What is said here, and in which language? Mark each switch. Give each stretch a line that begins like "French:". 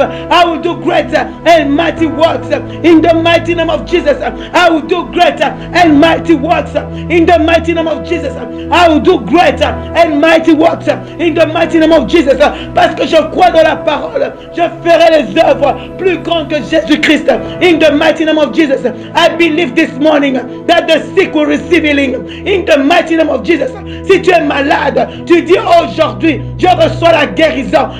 English: I will do greater and mighty works in the mighty name of Jesus. I will do greater and mighty works in the mighty name of Jesus. I will do greater and mighty works in the mighty name of Jesus.
French: Parce que je crois dans la parole, je ferai les œuvres plus grandes que Jésus-Christ.
English: In the mighty name of Jesus. I believe this morning that the sick will receive healing. In the mighty name of Jesus.
French: Si tu es malade, tu dis aujourd'hui, je reçois la guérison.